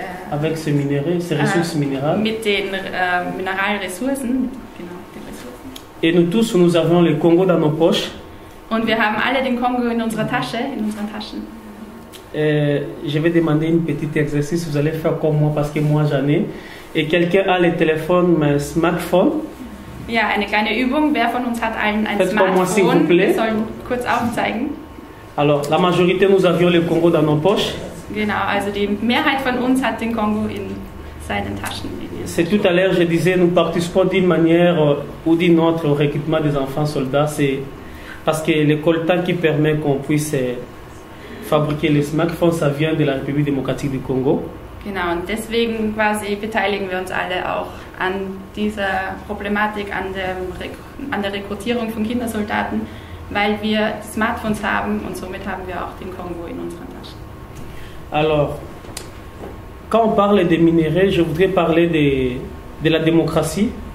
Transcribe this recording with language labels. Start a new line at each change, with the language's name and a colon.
French: Avec ces minéraux, ces ressources minérales.
German: Mit den Mineralressourcen. Genau, den Ressourcen.
French: Et nous tous, nous avons le Congo dans nos poches.
German: Und wir haben alle den Kongo in unserer Tasche, in unseren Taschen.
French: Je vais demander un petit exercice, vous allez faire comme moi parce que moi j'en ai. Et quelqu'un a le téléphone, un smartphone.
German: Ja, eine kleine Übung. Wer von uns hat allen ein Smartphone? Wir sollen kurz aufzeigen.
French: Alors, la majorité, nous avions le Congo dans nos poches.
German: Genau, also die Mehrheit von uns hat den Kongo in seinen Taschen.
French: C'est tout à l'heure, je disais, nous participons d'une manière ou d'une autre au recrutement des enfants soldats. C'est parce que le coltan qui permet qu'on puisse fabriquer les smartphones, ça vient de la République démocratique du Congo.
German: Genau, und deswegen quasi beteiligen wir uns alle auch an dieser Problematik, an der Rekrutierung von Kindersoldaten, weil wir Smartphones haben und somit haben wir auch den Kongo in unseren Taschen.
French: Alors, quand on parle des minéraux, je voudrais parler de la démocratie.